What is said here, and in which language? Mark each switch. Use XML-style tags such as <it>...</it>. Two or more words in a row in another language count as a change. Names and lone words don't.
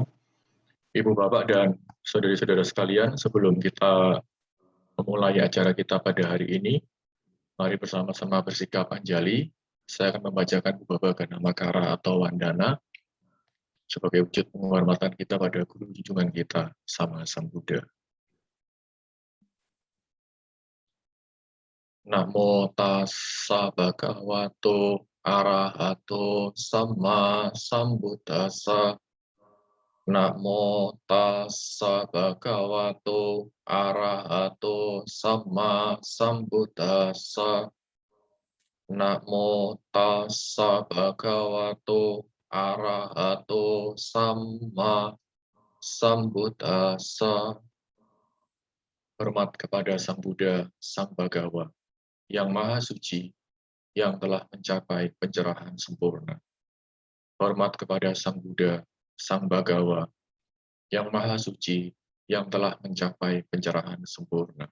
<id>Ibu, Bapak, dan saudari-saudara sekalian, sebelum kita memulai acara kita pada hari ini, mari bersama-sama bersikap anjali. Saya akan membacakan beberapa Namakara atau Wandana sebagai wujud penghormatan kita pada guru junjungan kita, Sama Sang Buddha.</id> <pi>Namo tassa bhagavato arahato sama sambuddhassa. Namo tassa bhagavato arahato sama sambuddhassa. Namo tassa bhagavato arahato sama sambuddhassa.</pi> <id>Hormat kepada Sang Buddha, Sang Bhagawa, yang Maha Suci, yang telah mencapai pencerahan sempurna. Hormat kepada Sang Buddha, Sang Bhagawa, yang Maha Suci, yang telah mencapai pencerahan sempurna.</id>